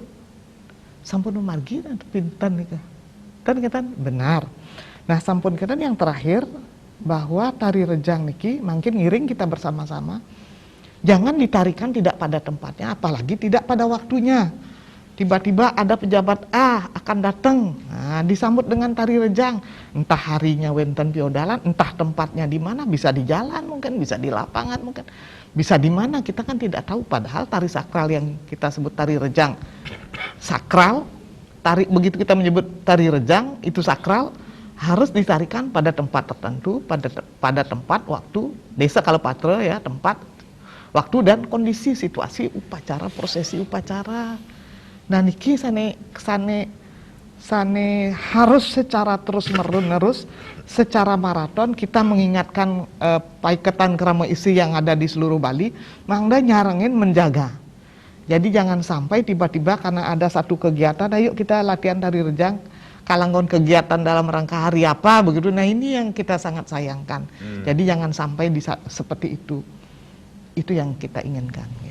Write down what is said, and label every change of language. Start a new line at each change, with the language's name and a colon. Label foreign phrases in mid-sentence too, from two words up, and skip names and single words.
Balinese: Sampun margi dan pinten nih kan benar.
Indonesian: Nah, sampun kita yang terakhir bahwa tari rejang niki makin ngiring kita bersama-sama, jangan ditarikan tidak pada tempatnya, apalagi tidak pada waktunya. Tiba-tiba ada pejabat A akan datang, nah, disambut dengan tari rejang, entah harinya
Balinese: wenten piodalan,
Indonesian: entah tempatnya di mana, bisa di jalan mungkin, bisa di lapangan mungkin, bisa di mana, kita kan tidak tahu. Padahal tari sakral yang kita sebut tari rejang sakral, begitu kita menyebut tari rejang itu sakral, harus ditarikan pada tempat tertentu, pada tempat, waktu, desa kalau patra ya, tempat, waktu dan kondisi, situasi upacara, prosesi upacara. Nah
Balinese: niki sane
Indonesian: harus secara terus menerus, secara maraton kita mengingatkan paiketan kerama isi yang ada di seluruh Bali,
Balinese: mangda nyarengin
Indonesian: menjaga. Jadi jangan sampai tiba-tiba karena ada satu kegiatan, ayo kita latihan tari rejang, kalanggon kegiatan dalam rangka hari apa begitu. Nah ini yang kita sangat sayangkan. Jadi jangan sampai seperti itu. Itu yang kita inginkan. Ya.